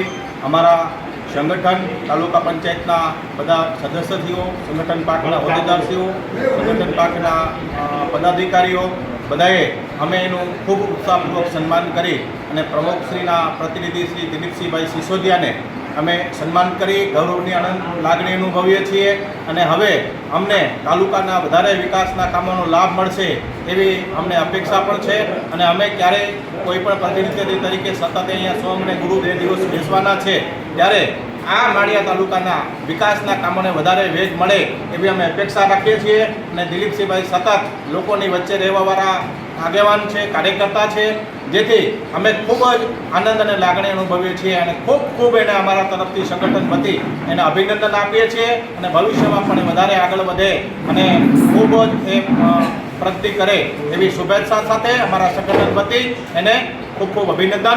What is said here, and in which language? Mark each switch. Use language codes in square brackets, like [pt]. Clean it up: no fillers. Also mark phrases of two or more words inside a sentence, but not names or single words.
[gu] અમરા સંગઠન તાલુકા પંચાયતના બધા સદસ્યઓ, સંગઠન પાકના હોદ્દેદારશ્રીઓ, સંગઠન પાકના પદાધિકારીઓ બધાએ અમે એનુ ખૂબ ઉત્સાહપૂર્વક સન્માન કરી અને પ્રમુખશ્રીના પ્રતિનિધિ શ્રી દિલીપસિંહભાઈ સિસોદિયાને અમે સન્માન કરી ગૌરવની આનંદ લાગણી અનુભવીએ છીએ। અને હવે અમને તાલુકાના વધારે વિકાસના કામોનો લાભ મળશે એવી અમને અપેક્ષા પણ છે। અને અમે ક્યારે કોઈપણ પ્રતિનિધિ તરીકે સતત અહીંયા સોમ ને ગુરુ 2 દિવસ બેસવાના છે ત્યારે આ માળિયા તાલુકાના વિકાસના કામોને વધારે વેગ મળે એવી અમે અપેક્ષા રાખીએ છીએ। અને દિલીપસિંહભાઈ સતત લોકોની વચ્ચે રહેવાવાળા આગેવાન છે, કાર્યકર્તા છે, જેથી અમે ખૂબ જ આનંદ અને લાગણી અનુભવીએ છીએ અને ખૂબ ખૂબ એને અમારા તરફથી સંગઠન વતી એને અભિનંદન આપીએ છીએ અને ભવિષ્યમાં પણ વધારે આગળ વધે અને ખૂબ જ એ પ્રગતિ કરે એવી શુભેચ્છા સાથે અમારા સંગઠન વતી એને ખૂબ ખૂબ અભિનંદન।